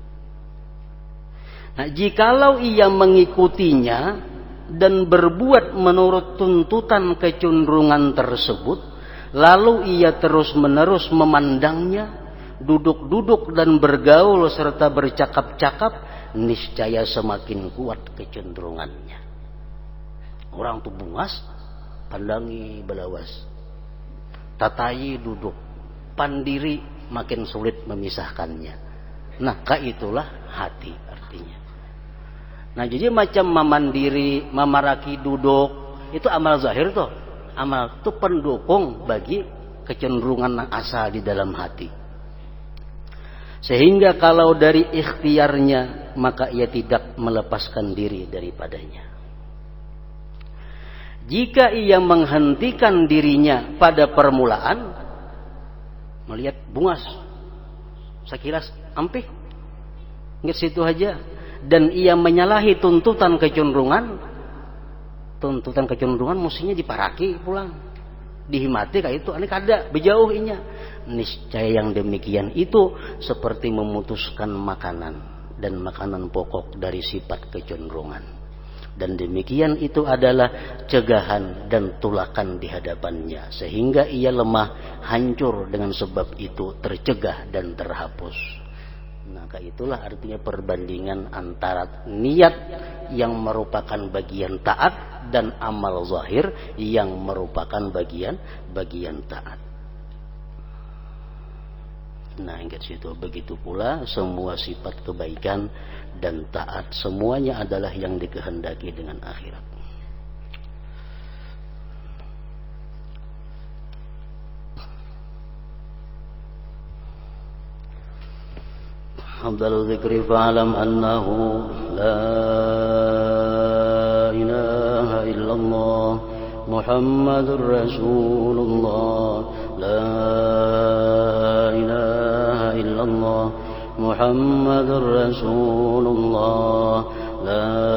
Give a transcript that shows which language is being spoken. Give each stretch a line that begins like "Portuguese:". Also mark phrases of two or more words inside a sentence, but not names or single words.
Indonesian: Nah, jikalau ia mengikutinya dan berbuat menurut tuntutan kecenderungan tersebut, lalu ia terus-menerus memandangnya, duduk-duduk dan bergaul serta bercakap-cakap, niscaya semakin kuat kecenderungannya.
Banjar: Orang tuh bungas, pandangi belawas, tatai duduk, pandiri makin sulit memisahkannya.
Indonesian: Nah, itulah hati artinya. Nah, jadi macam memandiri, memaraki duduk, itu amal zahir tuh. Amal itu pendukung bagi kecenderungan yang asal di dalam hati. Sehingga kalau dari ikhtiarnya, maka ia tidak melepaskan diri daripadanya. Jika ia menghentikan dirinya pada permulaan, melihat bungas,
Banjar: sekilas ampih, ingat situ aja.
Indonesian: dan ia menyalahi tuntutan kecenderungan
Banjar: mestinya diparaki pulang, dihimati kayak itu, ane kada bejauh inya.
Indonesian: Niscaya yang demikian itu seperti memutuskan makanan dan makanan pokok dari sifat kecenderungan. Dan demikian itu adalah cegahan dan tulakan di hadapannya, sehingga ia lemah, hancur dengan sebab itu, tercegah dan terhapus. Maka itulah artinya perbandingan antara niat yang merupakan bagian taat dan amal zahir yang merupakan bagian taat.
Banjar: Nah, ingat situ.
Indonesian: Begitu pula semua sifat kebaikan dan taat semuanya adalah yang dikehendaki dengan akhirat.
Arabic: أفضل الذكر فاعلم أنه لا إله إلا الله محمد رسول الله، لا إله إلا الله محمد رسول الله، لا